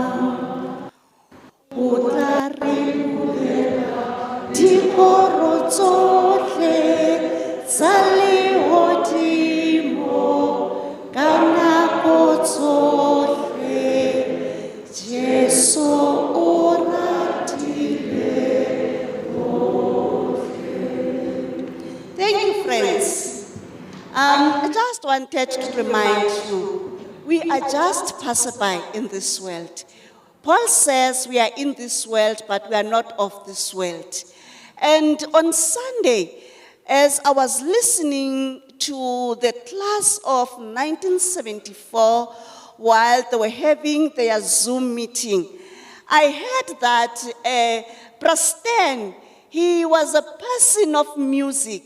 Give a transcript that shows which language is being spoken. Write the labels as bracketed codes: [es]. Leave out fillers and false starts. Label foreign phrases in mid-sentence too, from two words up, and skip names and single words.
[st] O tla re bulela dikoro tsohle tsa lehodimo ka nako tsohle. Jesu o ratile bohle. [en] Thank you, friends. I just wanted to remind you, we are just passerby in this world. Paul says we are in this world, but we are not of this world. And on Sunday, as I was listening to the class of 1974 while they were having their Zoom meeting, I heard that Preston, he was a person of music.